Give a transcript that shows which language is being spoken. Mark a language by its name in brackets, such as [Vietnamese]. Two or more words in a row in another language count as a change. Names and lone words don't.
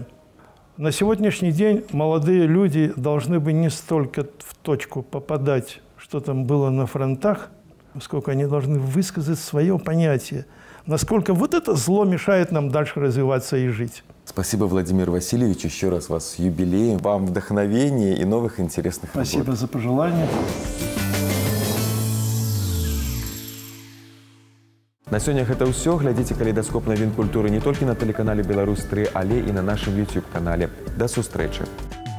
[Russian] На сегодняшний день молодые люди должны бы не столько в точку попадать, что там было на фронтах, сколько они должны высказать свое понятие, насколько вот это зло мешает нам дальше развиваться и жить. Спасибо, Владимир Васильевич, еще раз вас с юбилеем, вам вдохновения и новых интересных работ. Спасибо за пожелания. [Belarusian] На сёння гэта ўсё. Глядзіце калейдаскоп навін культуры не толькі на тэлеканале «Беларусь-3», але і на нашым YouTube-канале. Да сустрэчы!